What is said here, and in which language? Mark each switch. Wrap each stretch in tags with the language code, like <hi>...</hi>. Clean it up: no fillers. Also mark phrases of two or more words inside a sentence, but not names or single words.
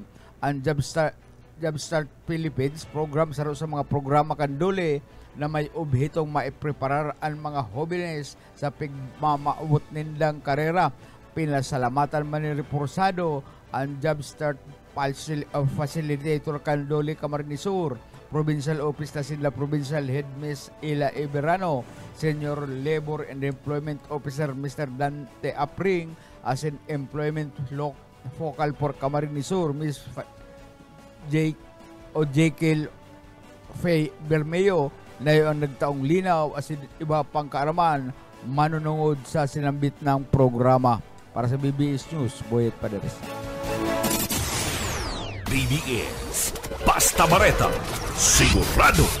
<bik>Ang Jumpstart Philippines program sa mga programa kanduli na may obhitong maipreparar ang mga jóvenes sa pigmamaubot nilang karera. Pinasalamatan man ni Reforzado ang Jumpstart Facilitator kanduli Camarines Sur,</bik> <en>Provincial Office</en> <bik>na sila</bik> <en>Provincial Head</en> <bik>Miss Ila Iberano,</bik> <en>Senior Labor and Employment Officer</en> <bik>Mr. Dante Apring, as in</bik> <en>Employment Focal for</en> <bik>Camarines Sur, Miss Jekyll Faye Bermeo, na yung nagtaong linaw as in iba pang kaaraman manunungod sa sinambit ng programa. Para sa BBS News, Boyet Paderes. BBS Basta Bareta, sigurado.</bik>